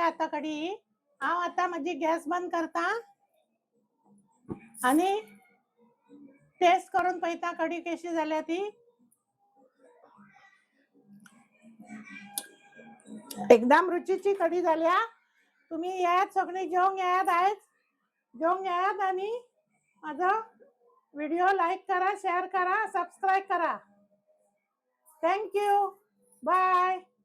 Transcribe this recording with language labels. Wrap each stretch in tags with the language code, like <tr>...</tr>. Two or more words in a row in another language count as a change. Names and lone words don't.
<kok>आता कडी हांव आता माझी गॅस बंद करता आणि टेस्ट करून पळयता कडी कशी जाल्या ती. एकदम रुचीची कडी जाल्या. तुम्ही येयात सगळी जेवंक येयात. आयज जेवंक येयात आणि माझा व्हिडिओ लाईक करा, शेअर करा, सबस्क्राईब करा.</kok> <en>Thank you. Bye.</en>